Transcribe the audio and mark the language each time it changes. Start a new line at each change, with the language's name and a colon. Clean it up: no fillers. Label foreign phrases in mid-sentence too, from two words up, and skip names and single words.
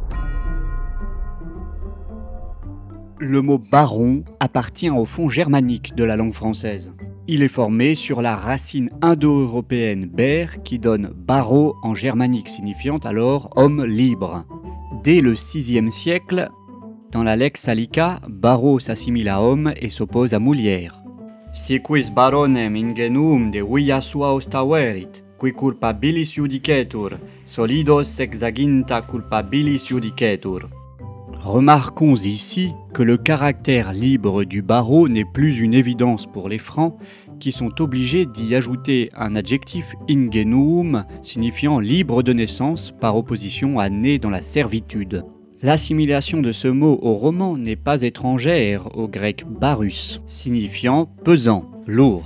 French: Le mot baron appartient au fond germanique de la langue française. Il est formé sur la racine indo-européenne ber qui donne baro en germanique, signifiant alors homme libre. Dès le VIe siècle, dans la Lex Salica, baro s'assimile à homme et s'oppose à mulier.
Latin: Si quis baronem ingenum de via sua ostaverit, qui culpabilis judicetur, solidos exaginta culpabilis judicetur.
French: Remarquons ici que le caractère libre du barreau n'est plus une évidence pour les Francs, qui sont obligés d'y ajouter un adjectif ingenuum, signifiant libre de naissance, par opposition à né dans la servitude. L'assimilation de ce mot au roman n'est pas étrangère au grec barus, signifiant pesant, lourd.